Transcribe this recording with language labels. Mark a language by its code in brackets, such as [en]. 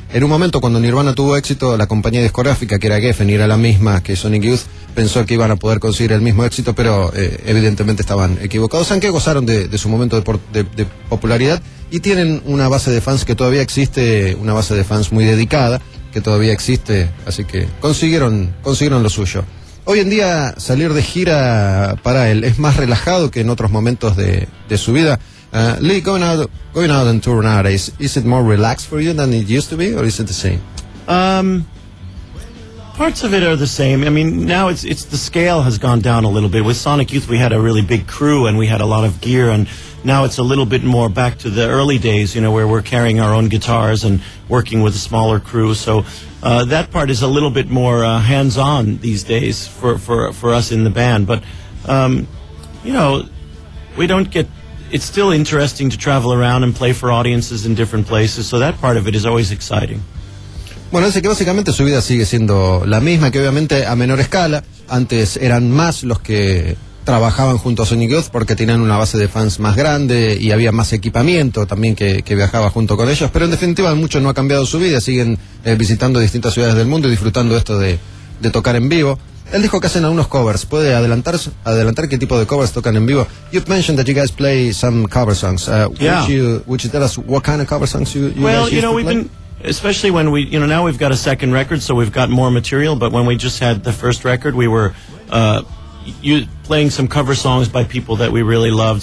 [es] En un momento, cuando Nirvana tuvo éxito, la compañía discográfica, que era Geffen y era la misma que Sonic Youth, pensó que iban a poder conseguir el mismo éxito, pero evidentemente estaban equivocados, aunque gozaron de su momento de popularidad, y tienen una base de fans que todavía existe, una base de fans muy dedicada, que todavía existe, así que consiguieron lo suyo. Hoy en día salir de gira para él es más relajado que en otros momentos de su vida. [en] Lee, going out on tour nowadays, is it more relaxed for you than it used to be, or is it the same? Parts of it are the same. I mean, now it's the scale has gone down a little bit. With Sonic Youth, we had a really big crew and we had a lot of gear, and now it's a little bit more back to the early days, you know, where we're carrying our own guitars and working with a smaller crew. So that part is a little bit more hands-on these days for us in the band. But, you know, we don't get... It's still interesting to travel around and play for audiences in different places, so that part of it is always exciting. [es] Bueno, dice que básicamente su vida sigue siendo la misma, que obviamente a menor escala. Antes eran más los que trabajaban junto a Sonic Youth porque tenían una base de fans más grande y había más equipamiento también que viajaba junto con ellos. Pero en definitiva mucho no ha cambiado su vida, siguen visitando distintas ciudades del mundo y disfrutando esto de tocar en vivo. Él dijo que hacen algunos covers. ¿Puede adelantar qué tipo de covers tocan en vivo? [en] You've mentioned that you guys play some cover songs. Would you tell us what kind of cover songs Now we've got a second record, so we've got more material. But when we just had the first record, we were playing some cover songs by people that we really loved.